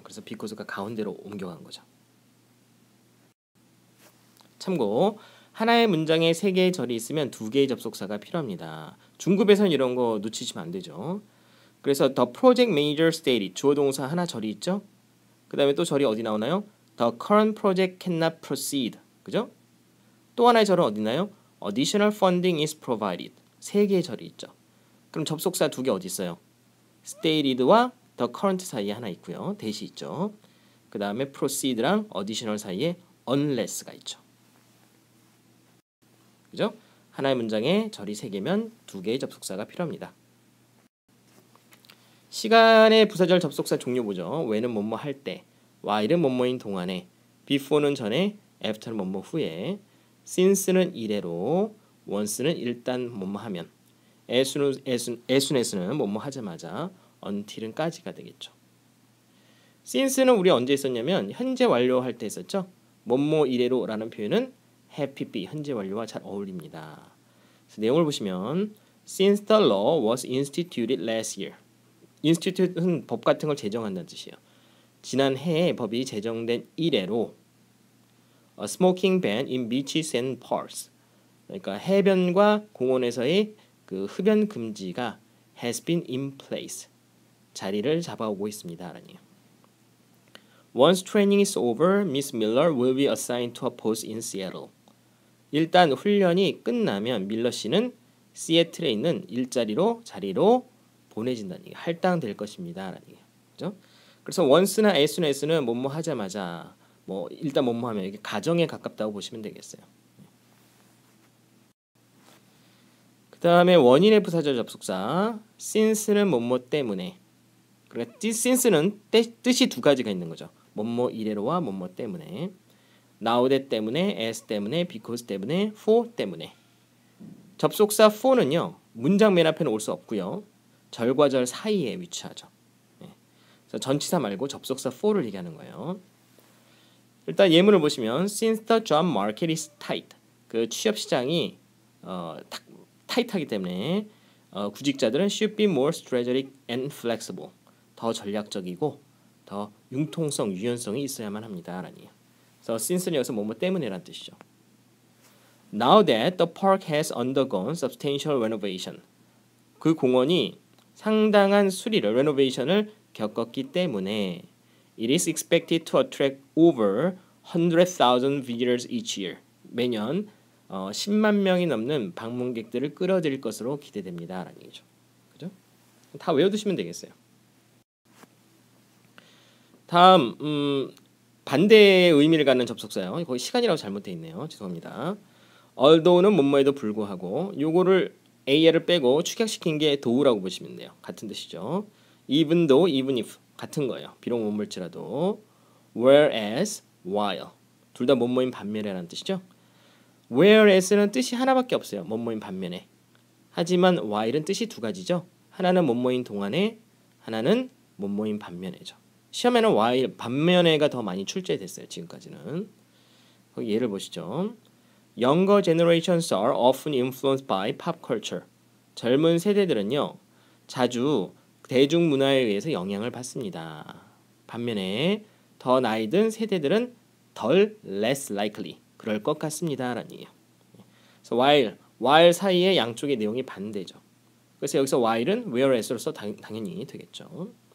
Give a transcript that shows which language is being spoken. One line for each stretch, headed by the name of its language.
Korean: 그래서 because가 가운데로 옮겨간 거죠. 참고 하나의 문장에 3개의 절이 있으면 2개의 접속사가 필요합니다. 중급에서는 이런 거 놓치시면 안 되죠. 그래서 the project manager stated 주어 동사 하나 절이 있죠. 그 다음에 또 절이 어디 나오나요?
English: The current project cannot proceed.
Korean: 그죠? 또 하나의 절은 어디 있나요?
English: Additional funding is provided.
Korean: 3개의 절이 있죠. 그럼 접속사 2개 어디 있어요? stated와 the current 사이에 하나 있고요. 대시 있죠. 그 다음에 proceed랑 additional 사이에 unless가 있죠. 그죠? 하나의 문장에 절이 3개면 2개의 접속사가 필요합니다. 시간의 부사절 접속사 종류 보죠. when은 뭐뭐 할 때, while은 뭐뭐인 동안에, before는 전에, after는 뭐뭐 후에, since는 이래로, once는 일단 뭐뭐 하면, as soon as는 뭐뭐 하자마자, until은 까지가 되겠죠. since는 우리 언제 있었냐면 현재 완료할 때 있었죠. 뭐뭐 이래로라는 표현은 happy be 현재 완료와 잘 어울립니다.
English: 그래서 내용을 보시면 since the law was instituted last year.
Korean: institute는 법 같은 걸 제정한다는 뜻이에요.
English: 지난 해에 법이 제정된 이래로 a smoking ban in beaches and parks.
Korean: 그러니까 해변과 공원에서의 그 흡연 금지가 has been in place. 자리를 잡아오고 있습니다라니요.
English: Once training is over, Miss Miller will be assigned to a post in Seattle.
Korean: 일단 훈련이 끝나면 밀러 씨는 시애틀에 있는 자리로 보내진다는 얘기, 할당될 것입니다라는 얘기예요. 그죠? 그래서 once나 as soon as는 뭐뭐 하자마자 뭐 일단 뭐뭐 하면 이게 가정에 가깝다고 보시면 되겠어요. 그 다음에 원인의 부사절 접속사 since는 뭐뭐 때문에. 그러니까 since는 뜻이 2가지가 있는 거죠. 뭐뭐 이래로와 뭐뭐 때문에. now that 때문에, as 때문에, because 때문에, for 때문에. 접속사 for는요. 문장 맨 앞에는 올 수 없고요. 절과 절 사이에 위치하죠. 그래서 전치사 말고 접속사 for를 얘기하는 거예요.
English: 일단 예문을 보시면 since the job market is tight.
Korean: 그 취업 시장이 타이트하기 때문에 구직자들은 should be more strategic and flexible. 더 전략적이고 더 융통성, 유연성이 있어야만 합니다. 라니. 그래서 since는 여기서 뭐뭐 때문에란 뜻이죠.
English: Now that the park has undergone substantial renovation. 그 공원이 상당한 수리를, renovation을 겪었기 때문에 it is expected to attract over 100,000 visitors each year.
Korean: 매년 10만 명이 넘는 방문객들을 끌어들일 것으로 기대됩니다. 라는 얘기죠. 그죠? 다 외워두시면 되겠어요. 다음 반대의 의미를 갖는 접속사요. 거기 시간이라고 잘못되어 있네요. 죄송합니다. although는 뭐뭐에도 불구하고 요거를 AL을 빼고 축약시킨 게 도우라고 보시면 돼요. 같은 뜻이죠. even though, even if 같은 거예요. 비록 뭐뭐일지라도 whereas, while 둘 다 뭐뭐인 반면에라는 뜻이죠. whereas는 뜻이 하나밖에 없어요. 뭐뭐인 반면에. 하지만 while은 뜻이 두 가지죠. 하나는 뭐뭐인 동안에, 하나는 뭐뭐인 반면에죠. 시험에는 while 반면에가 더 많이 출제됐어요. 지금까지는. 거기 예를 보시죠.
English: Younger generations are often influenced by pop culture.
Korean: 젊은 세대들은요, 자주 대중문화에 의해서 영향을 받습니다. 반면에 더 나이 든 세대들은 덜 less likely, 그럴 것 같습니다. 라는 얘기예요. 그래서 while 사이의 양쪽의 내용이 반대죠. 그래서 여기서 while은 whereas로서 당연히 되겠죠.